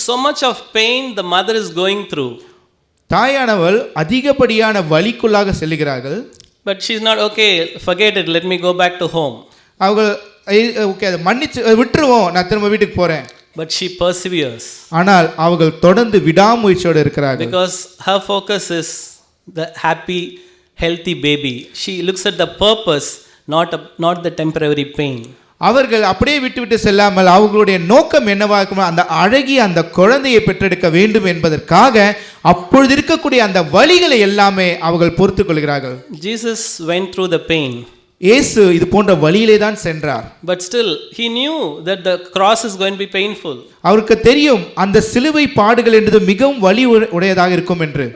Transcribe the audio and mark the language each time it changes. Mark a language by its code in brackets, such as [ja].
[en] So much of pain the mother is going through. [ta] தாயானவள் அதிகப்படியான வலிக்குள்ளாக செல்கிறார்கள். [en] But she is not okay, forget it, let me go back to home. [ta] அவர்கள் okay அதை மன்னிச்சு விட்டுருவோம், நான் திரும்ப வீட்டுக்கு போறேன். [en] But she perseveres. [ta] ஆனால் அவர்கள் தொடர்ந்து விடாமுயற்சியோடு இருக்கிறார்கள். [en] Because her focus is the happy healthy baby. She looks at the purpose, not the temporary pain. [ta] அவர்கள் அப்படியே விட்டு செல்லாமல் அவர்களுடைய நோக்கம் என்னவாக இருக்கும், அந்த அழகிய அந்த குழந்தையை பெற்றெடுக்க வேண்டும் என்பதற்காக அப்பொழுது இருக்கக்கூடிய அந்த வலிகளை எல்லாமே அவர்கள் பொறுத்துக் கொள்கிறார்கள். [en] Jesus went through the pain. [ta] இயேசு இது போன்ற வழியிலே தான் சென்றார். [en] But still he knew that the cross is going to be painful. [ta] அவருக்கு தெரியும் அந்த சிலுவை பாடுகள் என்பது மிகவும் வலி உடையதாக இருக்கும் என்று.